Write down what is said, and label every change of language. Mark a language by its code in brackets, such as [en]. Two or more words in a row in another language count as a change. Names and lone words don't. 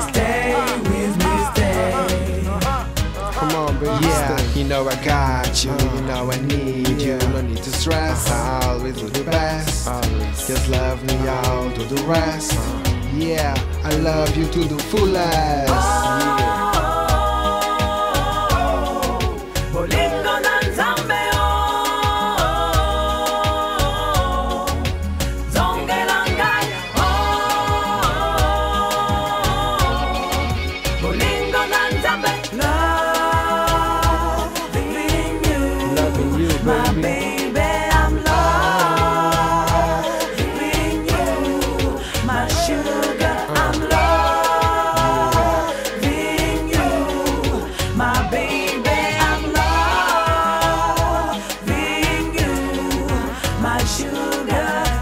[en] Stay with me, stay. Come on, baby, Yeah, stay. you know I got you, you know I need you. No need to stress, I always do the best. Always. Just love me, I'll do the rest. Yeah, I love you to the fullest. [ln] Bolingo na nzambe zongela ngai bolingo na nzambe [en] loving you, my baby, I'm loving you, my sugar, I'm loving you, my baby, I'm loving you, my sugar.